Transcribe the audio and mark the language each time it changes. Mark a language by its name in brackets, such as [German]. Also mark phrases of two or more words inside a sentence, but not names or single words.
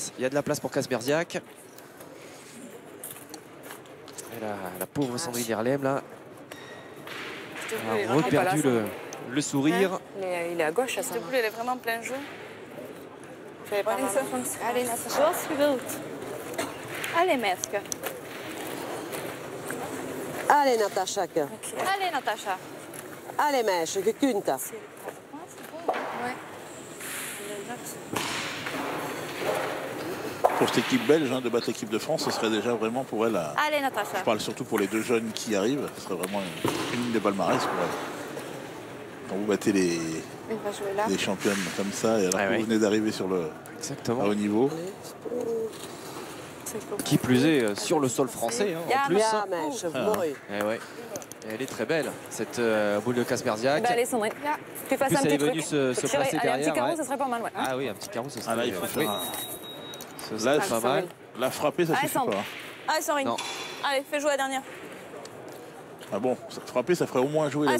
[French] Il y a de la place pour Kasperziak. Et la pauvre Sandrine Erlem, là, a reperdu le sourire. Il est à gauche, à S'il te plaît, elle est vraiment plein jeu. Allez, Allez, Natacha. [Dutch] Zoals je wilt. Allez, meisje. [French] Allez, Natacha. Allez, Natacha. Allez, [Dutch] meisje, je kunt dat. [French] Pour cette équipe belge, hein, de battre l'équipe de France, ce serait déjà vraiment pour elle. Allez, Natacha. Je parle surtout pour les 2 jeunes qui arrivent. Ce serait vraiment une ligne de palmarès pour elle. Quand vous battez les championnes comme ça, et alors que vous venez d'arriver sur le haut niveau. Qui plus est sur le sol français, hein, en plus. [Dutch] Ja, meisje, mooi. [French] Et ouais. Et elle est très belle, cette boule de Kasperziak. Allez, Sandrine. Tu fasses Plus, un elle est petit venue truc. se Tirer. placer Allez, un petit derrière. carreau, Ouais. ça serait pas mal, ouais. Ah oui, un petit carreau, ce serait, Ah là, il faut faire ce serait pas mal. La frapper, ça Allez, suffit pas. Sandrine. Allez, Sandrine. Non. Allez, fais jouer la dernière. Ah bon, frapper, ça ferait au moins jouer la